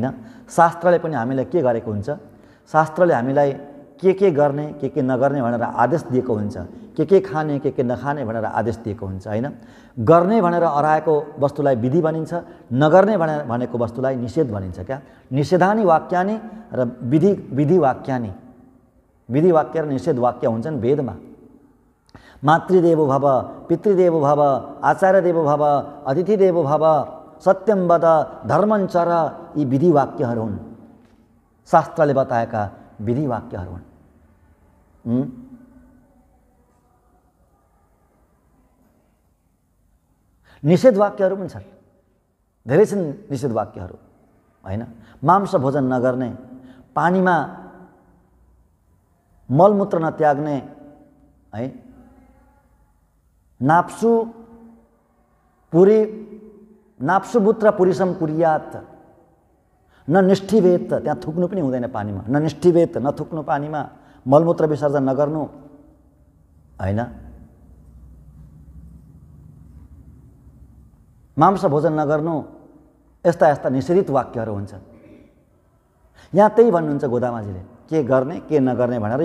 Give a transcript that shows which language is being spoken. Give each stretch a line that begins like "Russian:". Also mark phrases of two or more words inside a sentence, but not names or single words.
Nepali: शास्त्रले पनि हामीलाई के गरेको हुन्छ? शास्त्रले हामीलाई के गर्ने के नगर्ने भनेर आदेश दिएको हुन्छ, के खाने के नखाने भनेर आदेश दिएको हुन्छ हैन। गर्ने भनेर अराएको वस्तुलाई विधि भनिन्छ, नगर्ने भनेको वस्तुलाई निषेध भनिन्छ क्या।
Sanskrit: निषेधानि वाक्यानि
Nepali: र
Sanskrit: विधि वाक्यानि,
Nepali: विधि वाक्य र निषेध वाक्य हुन्छन् वेदमा।
Sanskrit: मातृदेवो भव, पितृदेवो भव, आचार्यदेवो भव, अतिथिदेवो भव, सत्यम वद, धर्मं चर,
Nepali: यी विधि वाक्यहरू हुन्। शास्त्रले बताएका विधि वाक्यहरू हुन्। निषेध वाक्यहरू पनि छन्, धेरै छन् निषेध वाक्यहरू हैन। मांस भोजन नगर्ने, पानीमा मलमूत्र नत्याग्ने है,
Sanskrit: नाप्सुपुत्र पुरुषम कुर्यात, न निष्ठिवेत,
Nepali: त्यहाँ थुक्नु पनि हुँदैन पानीमा,
Sanskrit: न निष्ठिवेत,
Nepali: नथुक्नु पानीमा, मलमूत्र विसर्जन नगर्नु हैन। मांस भोजन नगर्नु, यस्ता निषेधित वाक्यहरू हुन्छन्। यहाँ त्यही भन्नुहुन्छ गोदामाजीले, के गर्ने के नगर्ने भनेर।